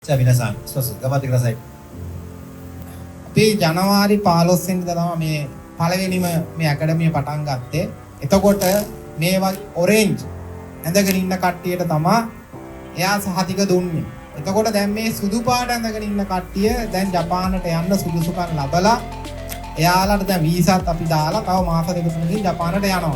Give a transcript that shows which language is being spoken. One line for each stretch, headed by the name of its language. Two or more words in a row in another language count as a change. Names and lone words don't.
Japanese: じゃあ皆さん、一つ頑張ってください。
Sinhala: අපි ජනවාරි 15 වෙනිදා තමයි මේ පළවෙනිම මේ ඇකඩමිය පටන් ගත්තේ. එතකොට මේ වගේ ඔරෙන්ජ් ඇඳගෙන ඉන්න කට්ටියට තමයි එයා සහතික දුන්නේ. එතකොට දැන් මේ සුදු පාට ඇඳගෙන ඉන්න කට්ටිය දැන් ජපානට යන්න සුදුසුකම් ලැබලා එයාලට දැන් වීසාත් අපි දාලා තව මාස දෙක තුනකින් ජපානට යනවා.